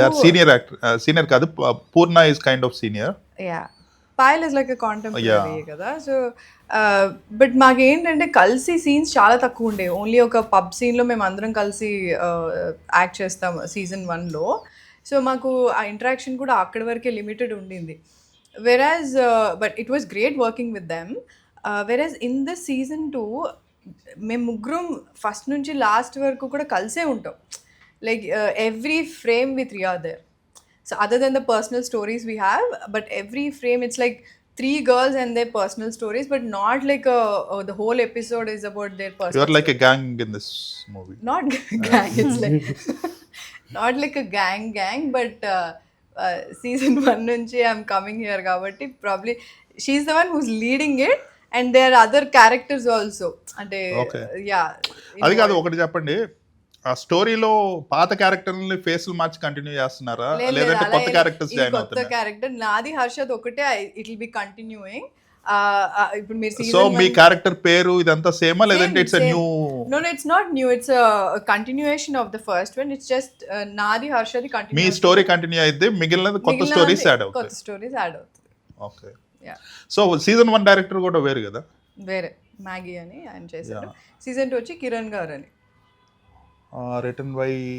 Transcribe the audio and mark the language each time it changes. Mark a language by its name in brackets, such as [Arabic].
[English] they are senior actor, [Telugu] senior కాదు, [English] Purna is kind of senior. Yeah Payal is like contemporary కదా. [Telugu] So but మాకేంటంటే కలిసి scenes చాలా తక్కువ ఉండేవి, ఓన్లీ ఒక పబ్ సీన్లో మేము అందరం కలిసి యాక్ట్ చేస్తాం సీజన్ 1లో. సో మాకు ఆ ఇంటరాక్షన్ కూడా అక్కడి వరకే లిమిటెడ్ ఉండింది. [English] Whereas but it was great working with them, whereas in the season 2 [Telugu] మేము ముగ్గురం ఫస్ట్ నుంచి లాస్ట్ వరకు కూడా కలిసే ఉంటాం, [English] Like every frame we 3 are there. So other than the personal stories we have, but every frame it's like 3 girls and their personal stories, but not like the whole episode is about their personal. You are like a gang in this movie. Not gang, it's like not like a gang, but season 1 nunchi I'm coming here kabatti probably she's the one who's leading it and there are other characters also. Ante yeah, [Telugu] అది కాదు, ఒకటి చెప్పండి, ఆ స్టోరీలో పాత క్యారెక్టర్ని ఫేస్లు మార్చి continue చేస్తున్నారా, లేదంటే కొత్త క్యారెక్టర్స్ జాయిన్ అవుతున్నారా? కొత్త క్యారెక్టర్ నాది హర్షద్ ఒకటే, [English] It will be continuing. [Telugu] ఇప్పుడు మీరు సో మీ క్యారెక్టర్ పేరు ఇదంతా సేమా, లేదంటే [English] It's a new? No, it's not new, it's a continuation of the first one. It's just [Telugu] నాది హర్షది కంటిన్యూ, మీ స్టోరీ కంటిన్యూ అయితే మిగిలినది కొత్త స్టోరీస్ యాడ్ అవుతాయి. కొత్త స్టోరీస్ యాడ్ అవుతాయి. [English] Okay. Yeah. [Telugu] So season 1 director కూడా వేరు కదా? వేరే మ్యాగీ అని ఆయన చేశారు. సీజన్ 2 వచ్చి కిరణ్ గారు అని, [English] written by